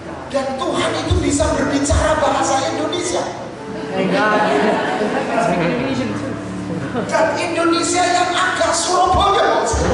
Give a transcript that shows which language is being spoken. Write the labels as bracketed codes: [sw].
[id] Dan Tuhan itu bisa berbicara bahasa Indonesia. [en] And God can speak Indonesian too. [id] Dan Indonesia yang agak Surabaya.